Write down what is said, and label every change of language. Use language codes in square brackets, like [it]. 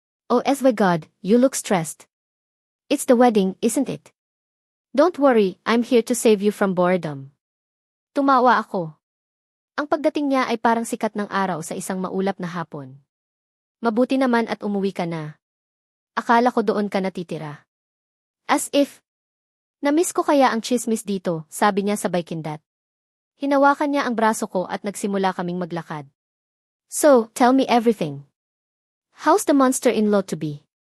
[en] Oh my God, you look stressed. It's the wedding, isn't it? Don't worry, I'm here to save you from boredom. [tl] Tumawa ako. Ang pagdating niya ay parang sikat ng araw sa isang maulap na hapon. Mabuti naman at umuwi ka na. Akala ko doon ka natitira. [en] As if. [tl] Namiss ko kaya ang chismis dito, sabi niya sabay kindat. Hinawakan niya ang braso ko at nagsimula kaming maglakad. [en] So, tell me everything. How's the monster-in-law to be?